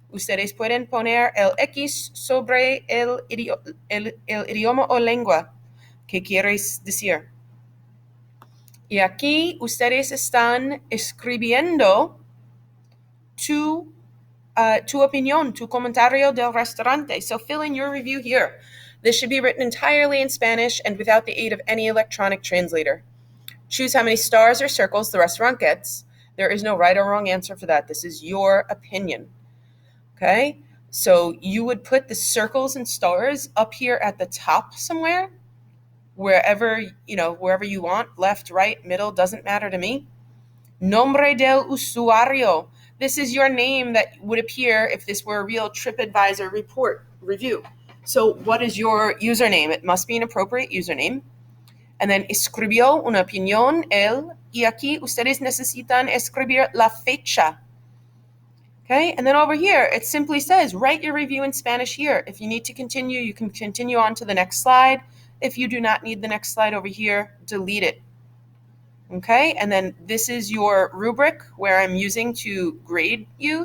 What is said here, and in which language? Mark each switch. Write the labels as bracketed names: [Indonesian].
[Spanish] Ustedes pueden poner el X sobre el idioma o lengua que quieres decir. Y aquí ustedes están escribiendo tu opinión, tu comentario del restaurante. [English] So fill in your review here. This should be written entirely in Spanish and without the aid of any electronic translator. Choose how many stars or circles the restaurant gets. There is no right or wrong answer for that. This is your opinion. Okay? So you would put the circles and stars up here at the top somewhere, wherever you want, left, right, middle, doesn't matter to me. [Spanish] Nombre del usuario. [English] This is your name that would appear if this were a real TripAdvisor review. So what is your username? It must be an appropriate username. And then [Spanish] escribió una opinión él, y aquí ustedes necesitan escribir la fecha. [English] Okay, and then over here, it simply says, write your review in Spanish here. If you need to continue, you can continue on to the next slide. If you do not need the next slide over here, delete it. Okay, and then this is your rubric where I'm using to grade you.